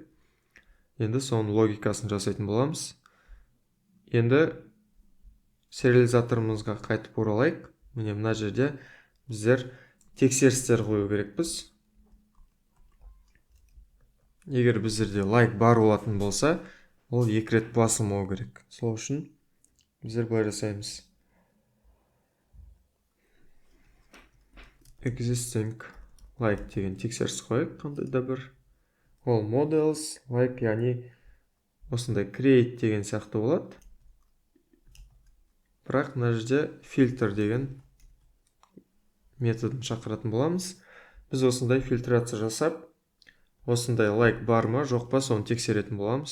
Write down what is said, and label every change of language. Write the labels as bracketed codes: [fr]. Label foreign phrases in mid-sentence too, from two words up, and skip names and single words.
[kk] Енді соның логикасын жасайтын боламыз. Енді сериализаторымызға қайтып оралайық. Міне мына жерде біздер тексерістер қою керекпіз. Егер біздерде лайк бар болатын болса, ол 2 рет басылмау керек. Сол үшін біздер былай жасаймыз. [en] Existing like [kk] деген тексеріс қойып, қандай да бір. [en] Ол models like, [kk] яғни осындай create деген сияқты болады. Бірақ мына жерде filter деген методын шақыратын боламыз. Біз осындай фильтрация жасап, осындай лайк бар ма, жоқ па, соны тексеретін боламыз.